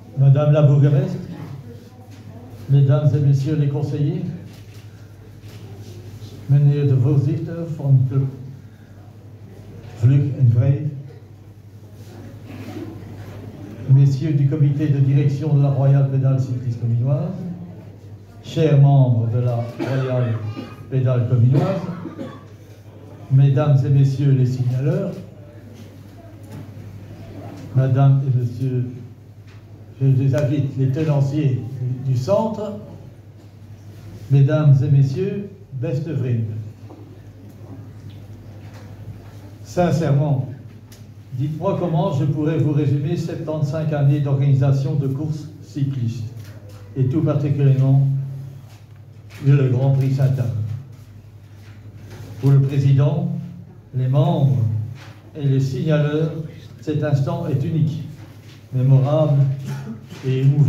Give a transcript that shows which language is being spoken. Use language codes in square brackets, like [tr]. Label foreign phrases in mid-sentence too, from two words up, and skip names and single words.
[fr] Madame la bourgmestre, Mesdames et Messieurs les conseillers, [nl] meneer de voorzitter van Club Vlug en Vrij, [fr] Messieurs du comité de direction de la Royale Pédale Cycliste Cominoise, chers membres de la Royale Pédale Cominoise, Mesdames et Messieurs les signaleurs, Madame et Messieurs, je les invite, les tenanciers du centre, Mesdames et Messieurs, [nl] beste vrienden. [fr] Sincèrement, dites-moi comment je pourrais vous résumer 75 années d'organisation de courses cyclistes, et tout particulièrement le Grand Prix Sainte-Anne. Pour le président, les membres et les signaleurs, cet instant est unique, mémorable et émouvant.